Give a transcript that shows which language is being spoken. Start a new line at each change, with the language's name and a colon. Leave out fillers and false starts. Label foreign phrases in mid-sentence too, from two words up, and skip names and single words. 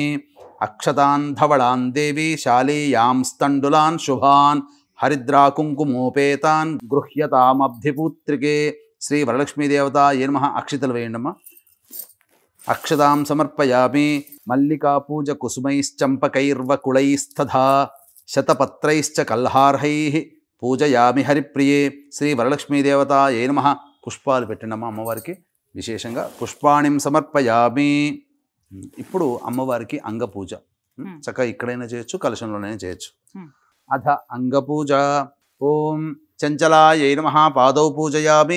Sanskrit: अक्षतान् धवलान् देवी शालीयां स्तण्डुलान् शुभान् हरिद्राकुङ्कुमोपेतान् गृह्यतामब्धिपूत्रिके श्रीवरलक्ष्मीदेवतायै नमः।
Telugu: अक्षितలు వేయండమ్మా।
Sanskrit: अक्षतां समर्पयामि। मल्लिकापूजकुसुमैश्चम्पकैर्वकुलैस्तथा शतपत्रैश्च कल्हार्हैः పూజయామి హరిప్రియే శ్రీవరలక్ష్మీదేవతాयै నమః।
Telugu: పుష్పాలు పెట్టండమ్మా అమ్మవారికి, విశేషంగా
Sanskrit: పుష్పాణిం సమర్పయామి।
Telugu: ఇప్పుడు అమ్మవారికి అంగపూజ చక్కగా ఇక్కడైనా చేయొచ్చు, కలశంలోనైనా చేయొచ్చు।
Sanskrit: అథ అంగపూజ। ఓం చంచలాయై నమః పాదౌ పూజయామి।